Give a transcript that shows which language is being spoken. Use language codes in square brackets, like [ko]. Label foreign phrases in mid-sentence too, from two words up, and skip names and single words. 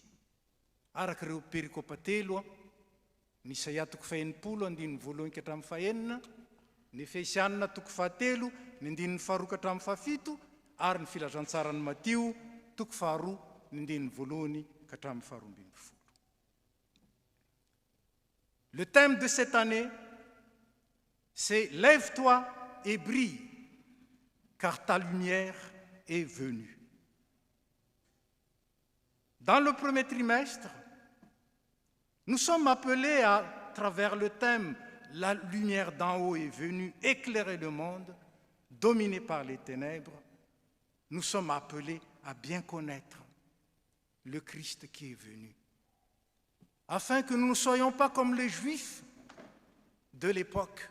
[mg] Araka ireo perikopa 3 ny Isaia 40:1-9, ny Efesianina 4:7, ny 2:4-7 ary ny filazantsarany Matio 2:2-12 ka hatramin'ny 12. [fr] Le thème de cette année, c'est « Lève-toi et brille, car ta lumière est venue ». Dans le premier trimestre, nous sommes appelés à travers le thème « La lumière d'en haut est venue éclairer le monde, dominé par les ténèbres », nous sommes appelés à bien connaître le Christ qui est venu, afin que nous ne soyons pas comme les Juifs de l'époque.